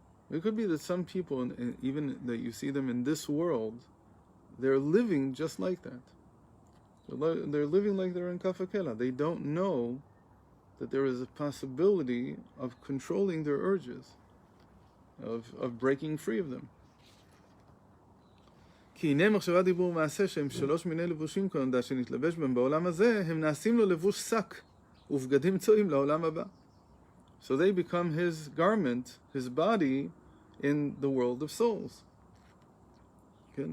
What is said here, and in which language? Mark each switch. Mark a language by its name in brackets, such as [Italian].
[English] It could be that some people, even that you see them in this world, they're living just like that. They're living like they're in Kafakela. They don't know that there is a possibility of controlling their urges, of breaking free of them. [Hebrew] כי הנה מחשבה דיבור מעשה שהם שלוש מיני לבושים כנודע שנתלבש בהם בעולם הזה, הם נעשים לו לבוש שק ובגדים צועים לעולם הבא. [English] So they become his garment, his body, in the world of souls. Okay?